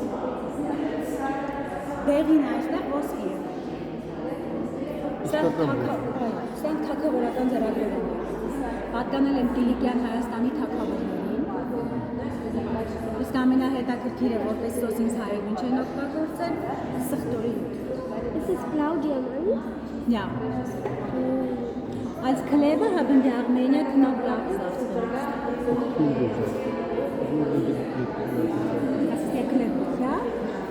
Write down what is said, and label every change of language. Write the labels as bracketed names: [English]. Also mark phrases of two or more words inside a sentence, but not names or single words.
[Armenian] Դեղին այստեղ ոսկի է։ Սրանք թագավորական ձեռագրեր են։ Պատկանել են Կիլիկյան Հայաստանի թագավորներին։ Իսկ ամենահետաքրքիրը, որպես սոսինս հայերն ինչ են օգտագործել, սխտորի յուտ։ [German] Ist es blau Diamant? Ja. Als Kleber haben die Armenier Knoblauchsaft benutzt. Das ist der Kleber, ja?